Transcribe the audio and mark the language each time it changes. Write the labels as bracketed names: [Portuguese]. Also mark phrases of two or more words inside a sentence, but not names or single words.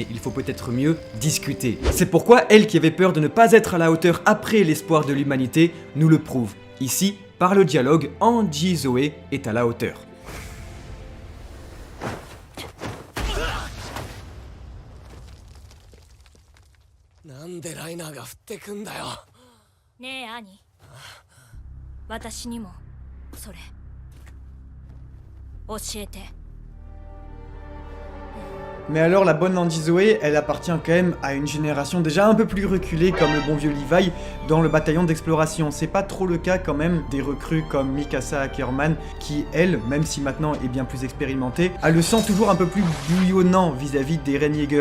[French] Il faut peut-être mieux discuter. C'est pourquoi elle qui avait peur de ne pas être à la hauteur après l'espoir de l'humanité nous le prouve. Ici, par le dialogue, Angie Zoe est à la hauteur. [Japanese] Ne え兄、私にもそれ教えて。 [French] Mais alors la bonne Angie Zoe, elle appartient quand même à une génération déjà un peu plus reculée comme le bon vieux Levi dans le bataillon d'exploration. C'est pas trop le cas quand même des recrues comme Mikasa Ackerman qui, elle, même si maintenant est bien plus expérimentée, a le sang toujours un peu plus bouillonnant vis-à-vis d'Eren Yeager.